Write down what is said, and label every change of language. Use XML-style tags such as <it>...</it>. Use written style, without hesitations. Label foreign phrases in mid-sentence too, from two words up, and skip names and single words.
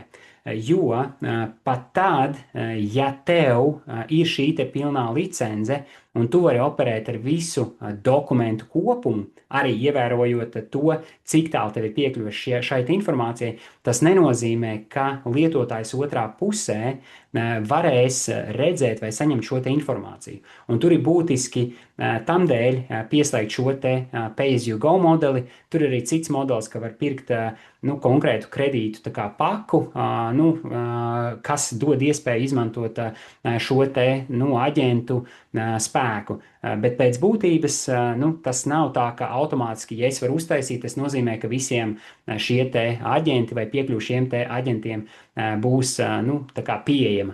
<lv>Jo pat tad, ja tev ir šī te pilnā licence, un tu vari operēt ar visu dokumentu kopumu, arī ievērojot to, cik tālu tev ir piekļuves šai informācijai, tas nenozīmē, ka lietotājs otrā pusē varēs redzēt vai saņemt šo te informāciju. Un tur ir būtiski tam dēļ pieslēgt šo te</lv> <en>pay-as-you-go</en> <lv>modeli. Tur ir arī cits modelis, ka var pirkt konkrētu kredītu tā kā paku, kas dod iespēju izmantot šo te aģentu spēku. Bet pēc būtības tas nav tā, ka automātiski, ja es varu uztaisīt, tas nozīmē, ka visiem šie te aģenti vai piekļuvi šiem te aģentiem būs tā kā pieejama.</lv>